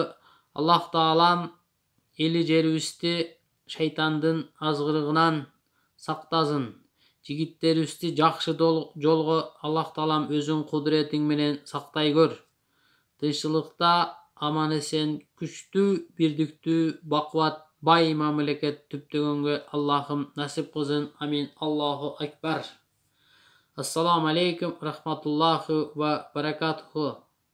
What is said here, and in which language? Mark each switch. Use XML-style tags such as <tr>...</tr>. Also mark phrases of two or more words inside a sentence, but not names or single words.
<ky>Аллах таалам эли жерибизди шайтандын азгырыгынан сактасын. Жигиттерибизди жакшы жолго Аллах таалам өзүң кудуретиң менен сактай көр. Тынччылыкта аман эсен, күчтүү, бирдиктүү, бакубат, бай мамлекет түптөгөнгө Аллахым насип кылсын.</ky> <ar>آمين. الله أكبر. السلام عليكم رحمة الله وبركاته.</ar>